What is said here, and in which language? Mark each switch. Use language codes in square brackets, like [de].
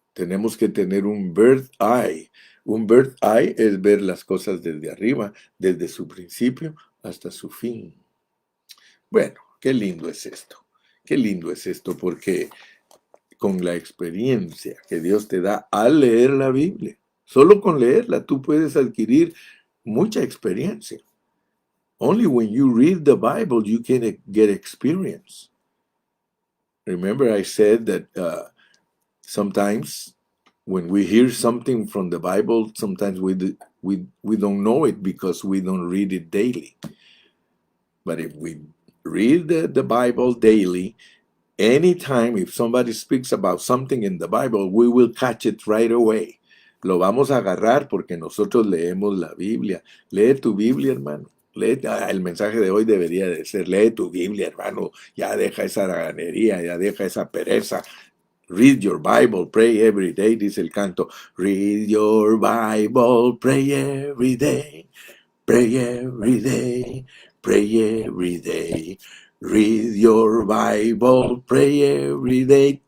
[es] Tenemos que tener un [en] bird eye. [es] Un bird eye es ver las cosas desde arriba, desde su principio hasta su fin. Bueno, qué lindo es esto. Qué lindo es esto porque con la experiencia que Dios te da al leer la Biblia, solo con leerla tú puedes adquirir mucha experiencia. [en] Only when you read the Bible you can get experience. Remember I said that sometimes when we hear something from the Bible, sometimes we don't know it because we don't read it daily. But if we read the Bible daily, anytime if somebody speaks about something in the Bible, we will catch it right away. [es] Lo vamos a agarrar porque nosotros leemos la Biblia. Lee tu Biblia, hermano. El mensaje de hoy debería de ser, lee tu Biblia, hermano. Ya deja esa raganería, ya deja esa pereza. Read your Bible, pray every day, dice el canto. [en] Read your Bible, pray every day. Pray every day, pray every day. Read your Bible, pray every day.